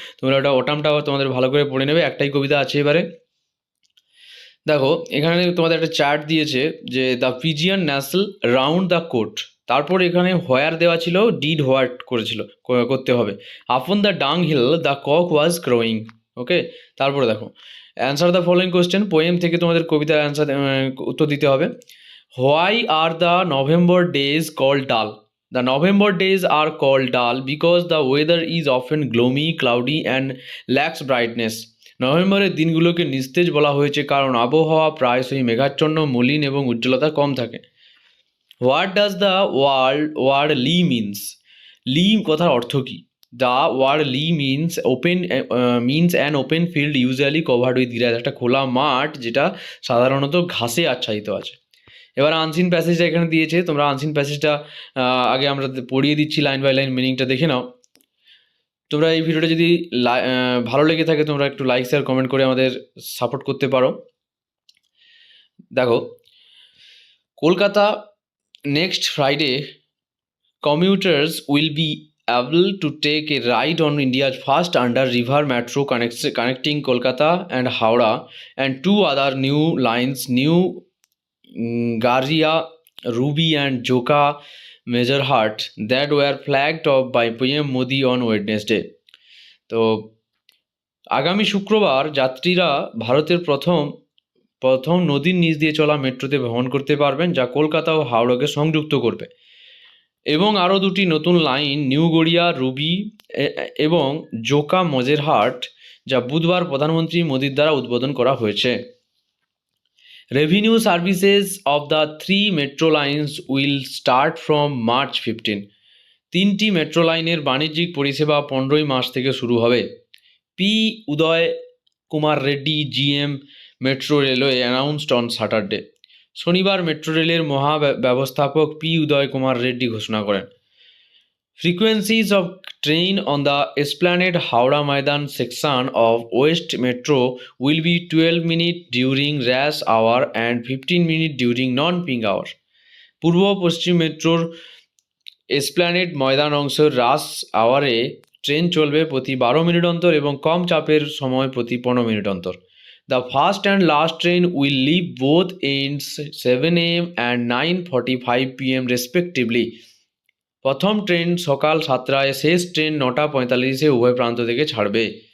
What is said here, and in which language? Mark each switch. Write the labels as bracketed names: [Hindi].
[Bangla] তোমরা ওটা অটামটা তোমাদের ভালো করে পড়ে নেবে, একটাই কবিতা আছে। এবারে দেখো, এখানে তোমাদের একটা চার্ট দিয়েছে যে [English] The pigeon nestle round the cote. [Bangla] তারপর এখানে হোয়ার দেওয়া ছিল, ডিড হোয়াট করতে হবে। [English] Upon the dung hill the cock was crowing. Okay, [Bangla] তারপরে দেখো [English] Answer the following question. [Bangla] Poem থেকে তোমাদের কবিতার অ্যান্সার উত্তর দিতে হবে। [English] Why are the November days called dull? The November days are called dull because the weather is often gloomy, cloudy and lacks brightness. [Bangla] নভেম্বরের দিনগুলোকে নিস্তেজ বলা হয়েছে কারণ আবহাওয়া প্রায়শই মেঘাচ্ছন্ন, মলিন এবং উজ্জ্বলতা কম থাকে। [English] What does the word lea means? [Bangla] লি কথার অর্থ কী? [English] The word lea means an open field usually covered with grass. [Bangla] একটা খোলা মাঠ যেটা সাধারণত ঘাসে আচ্ছাদিত আছে। এবার আনসিন প্যাসেজটা এখানে দিয়েছে, তোমরা আনসিন প্যাসেজটা আগে আমরা পড়িয়ে দিচ্ছি, লাইন বাই লাইন মিনিংটা দেখে নাও। তোমরা এই ভিডিওটা যদি ভালো লেগে থাকে তোমরা একটু লাইক শেয়ার কমেন্ট করে আমাদের সাপোর্ট করতে পারো। [English] দেখো, Kolkata next Friday commuters will be able to take a ride on India's first under river metro connecting Kolkata and Howrah, and 2 other new lines, New Garia, Ruby and Joka Majorhat, that were flagged off by PM Modi on Wednesday. [Bangla] তো আগামী শুক্রবার যাত্রীরা ভারতের প্রথম নদীর নিচ দিয়ে চলা মেট্রোতে ভ্রমণ করতে পারবেন, যা কলকাতা ও হাওড়াকে সংযুক্ত করবে, এবং আরও 2টি নতুন লাইন, নিউ গড়িয়া, রুবি এবং জোকা মজেরহাট, যা বুধবার প্রধানমন্ত্রী মোদির দ্বারা উদ্বোধন করা হয়েছে। [English] Revenue services of the 3 metro lines will start from March 15। [Bangla] 3টি মেট্রো লাইনের বাণিজ্যিক পরিষেবা 15ই মার্চ থেকে শুরু হবে। [English] P Uday Kumar Reddy, GM metro railway, announced on Saturday. [Bangla] শনিবার মেট্রো রেলের মহাব্যবস্থাপক পি উদয় কুমার রেড্ডি ঘোষণা করেন। [English] Frequencies of train on the Esplanade Howrah Maidan section of West Metro will be 12 minutes during rush hour and 15 minutes during non-peak hour. [Bangla] পূর্ব পশ্চিম মেট্রোর Esplanade ময়দান অংশের রাশ আওয়ারে train চলবে প্রতি 12 minute অন্তর এবং কম চাপের সময় প্রতি 15 মিনিট অন্তর। [English] The first and last train will leave both ends 7 a.m. and 9:45 p.m. respectively. [Bangla] প্রথম ট্রেন সকাল 7টায়, শেষ ট্রেন 9:45-এ উভয় প্রান্ত থেকে ছাড়বে।